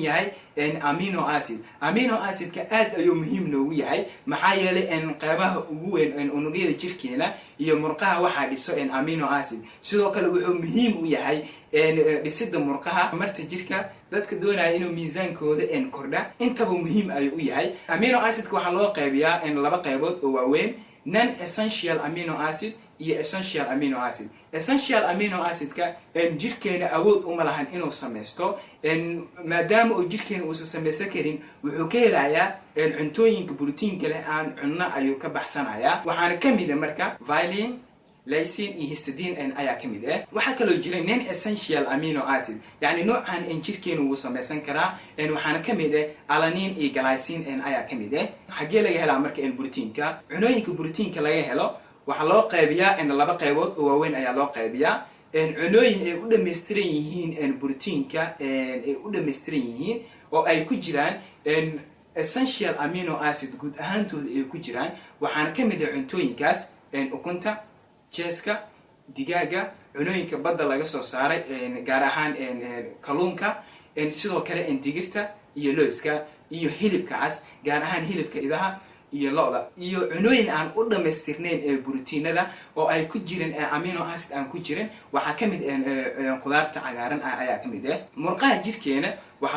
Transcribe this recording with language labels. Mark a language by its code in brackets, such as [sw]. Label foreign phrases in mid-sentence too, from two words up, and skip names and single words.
[so] yahay in [en] amino acid [so] ka aad ayuu muhiim noogu yahay maxaa yeelay in qaybaha ugu weyn in unugyada jirkeena iyo murqaha waxa dhiso in [en] amino acid [so] sidoo kale wuxuu muhiim u yahay in dhisida murqaha marta jirka dadka doonaya inuu miisaankooda in kordha intaba muhiim ay u yahay [en] amino acid [so] ka waxa loo qaybiyaa in laba qaybood oo waaweyn [en] non essential amino acid [so] iyo [en] essential amino acid [so] ka jirkeena awood uma lahan inuu sameesto maadaama uu jirkeena uu sameeysan karin wuxuu ka helayaa cuntooyinka borotiinka leh aan cunno ayuu ka baxsanayaa waxaana kamid ah marka valine lysine iyo histidine ayaa kamid ah waxa kale oo jira [en] non essential amino acid [so] yani noocan jirkeena uu sameeysan karaa waxaana kamid ah alanine iyo glycine ayaa kamid ah xagee laga helaa marka borotiinka cunooyinka borotiinka laga helo waxa loo qaybiyaa in laba qaybood oo waaweyn ayaa loo qaybiyaa cunooyin ay u dhameystiran yihiin borotiinka ay u dhameystiran yihiin oo ay ku jiraan [en] essential amino acid [so] guud ahaantooda ay ku jiraan waxaana kamid ah cuntooyinkaas ukunta jeeska digaaga cunooyinka badda laga soo saaray gaar ahaan kalluunka sidoo kale digirta iyo looska iyo hilibka cas gaar ahaan hilibka idaha iyo lo'da iyo cunooyin aan u dhameystirnayn borotiinada oo ay ku jireen [en] amino acid [so] aan ku jirin waxa kamid qudaarta cagaaran ayaa kamid ah murqaha jirkeena waxa